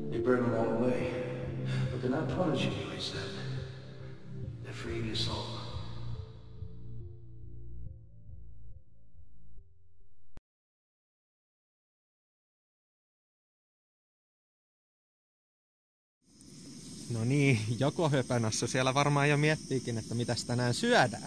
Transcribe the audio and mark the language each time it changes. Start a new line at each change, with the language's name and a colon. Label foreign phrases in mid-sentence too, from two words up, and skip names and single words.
English: burn them all away. But they're not punishing you, he said. They're freeing your soul.
Finnish: No niin, joko höpönässä siellä varmaan jo miettiikin, että mitäs tänään syödään.